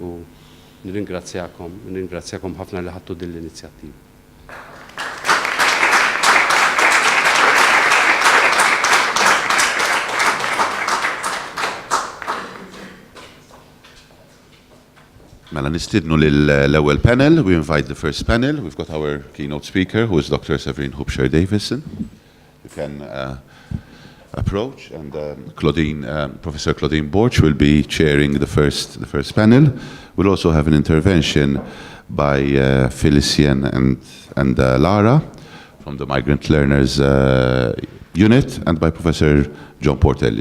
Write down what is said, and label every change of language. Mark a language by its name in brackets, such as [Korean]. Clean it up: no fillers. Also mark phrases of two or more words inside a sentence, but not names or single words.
[Maltese] U nirringrazzjakom ħafna li ħadtu din l-inizjattiva. Mela nistidnu l-ewwel panel. [English] We invite the first panel. We've got our keynote speaker, who is Dr. Séverine Hubscher-Davidson. You can approach, and Claudine, Professor Claudine Borg will be chairing the first panel. We'll also have an intervention by Felicien and Lara from the Migrant Learners unit and by Professor John Portelli.